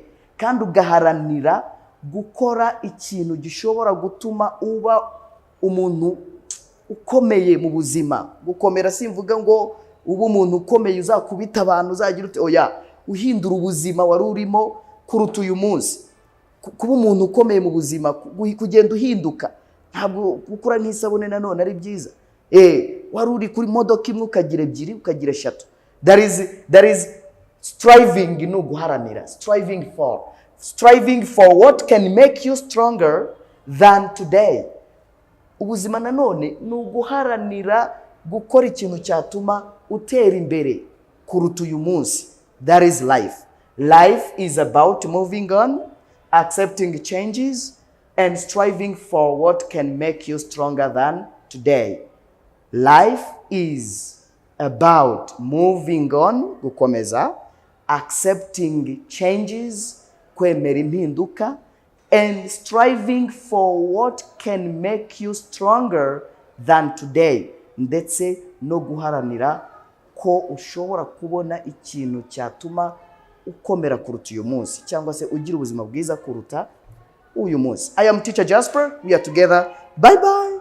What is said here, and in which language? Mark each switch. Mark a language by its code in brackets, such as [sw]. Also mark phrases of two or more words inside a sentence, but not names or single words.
[rw] Kandi ugaharanira gukora ikintu gishobora gutuma uba umuntu ukomeye mu buzima. Gukomera simvuga ngo uba umuntu ukomeye uzakubita abantu uzagira ute oya, uhindura ubuzima wari urimo kuruta uyu munsi. Kuba umuntu ukomeye mu buzima, kugenda uhinduka. Ntabwo gukora nk'isabune nanone ari byiza. Wari uri kuri modoka imwe ukagira ebyiri ukagira eshatu. [en] That is striving, [rw] no guharanira. [en] Striving for what can make you stronger than today. [rw] Ubuzima nanone ni uguharanira gukora ikintu cyatuma utera imbere kuruta uyu munsi. [en] That is life. Life is about moving on, accepting changes, and striving for what can make you stronger than today. Life is about moving on, gukomeza, accepting changes, [rw] kwemera impinduka, [en] and striving for what can make you stronger than today. [rw] Ndetse no guharanira ko ushobora kubona ikintu cyatuma ukomera kuruta uyu munsi cyangwa se ugira ubuzima bwiza kuruta uyu munsi. [en] I am teacher Jasper. We are together. Bye bye.